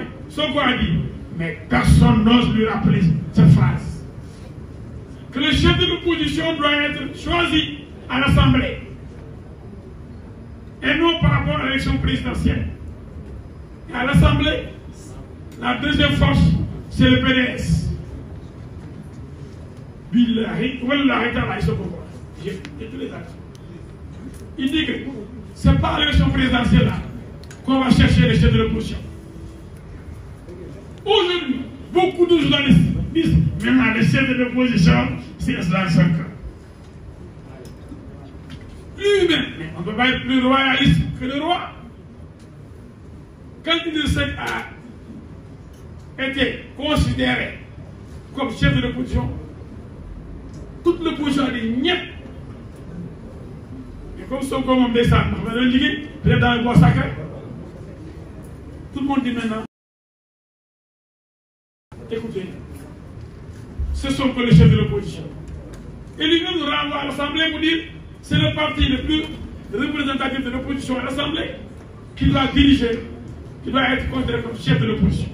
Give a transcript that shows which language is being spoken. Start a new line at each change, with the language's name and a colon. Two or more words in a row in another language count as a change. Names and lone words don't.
French: Sonko a dit, mais personne n'ose lui rappeler cette phrase. Que le chef de l'opposition doit être choisi à l'Assemblée. Et non par rapport à l'élection présidentielle. Et à l'Assemblée, la deuxième force, c'est le PDS.
Arabic: بالله، والله تعالى,
French: j'ai tous les actes. Il dit que ce n'est pas à l'élection présidentielle là qu'on va chercher les chefs de l'opposition. Aujourd'hui, beaucoup de journalistes disent maintenant les chefs de l'opposition, c'est cela Sonko. Lui-même, mais on ne peut pas être plus royaliste que le roi. Quand Idrissa Seck a été considéré comme chef de l'opposition, toute l'opposition a dit niet. Mais comme Sonko
Wolof: moom ndeysaan ndax dañoo liggéey
French: peut-être dans le bois sacré, tout le monde dit maintenant écoutez, ce sont que les chefs de l'opposition. Et lui-même nous renvoie à l'Assemblée pour dire c'est le parti le plus représentatif de l'opposition à l'Assemblée qui doit diriger, qui doit être considéré comme chef de l'opposition.